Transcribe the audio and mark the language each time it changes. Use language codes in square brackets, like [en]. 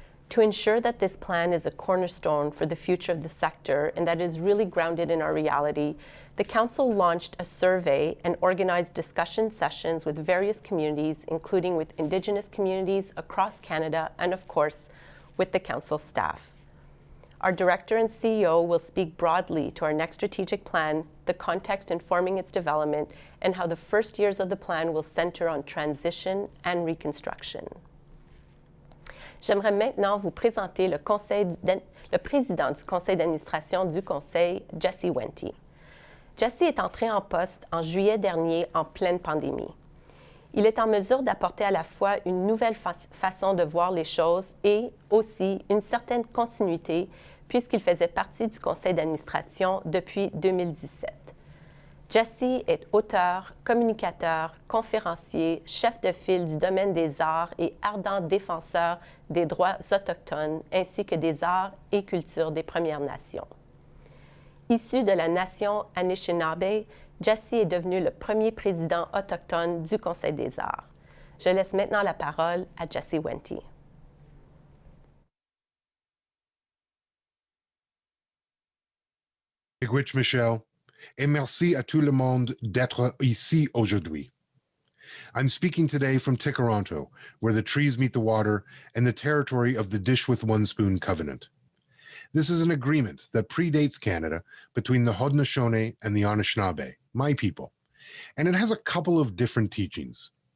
[en] To ensure that this plan is a cornerstone for the future of the sector and that is really grounded in our reality, the Council launched a survey and organized discussion sessions with various communities, including with Indigenous communities across Canada and, of course, with the Council staff. Our Director and CEO will speak broadly to our next strategic plan, the context informing its development, and how the first years of the plan will center on transition and reconstruction. [fr] J'aimerais maintenant vous présenter le président du conseil d'administration du conseil, Jesse Wente. Jesse est entré en poste en juillet dernier en pleine pandémie. Il est en mesure d'apporter à la fois une nouvelle façon de voir les choses et aussi une certaine continuité puisqu'il faisait partie du conseil d'administration depuis 2017. Jesse est auteur, communicateur, conférencier, chef de file du domaine des arts et ardent défenseur des droits autochtones ainsi que des arts et cultures des Premières Nations. Issu de la nation Anishinaabe, Jesse est devenu le premier président autochtone du Conseil des arts. Je laisse maintenant la parole à Jesse Wente. Miigwech Michelle, et merci à tout le monde d'être ici aujourd'hui. [en] I'm speaking today from Tikaronto, where the trees meet the water and the territory of the Dish with One Spoon Covenant. This is an agreement that predates Canada between the Haudenosaunee and the Anishinaabe, my people, and it has a couple of different teachings.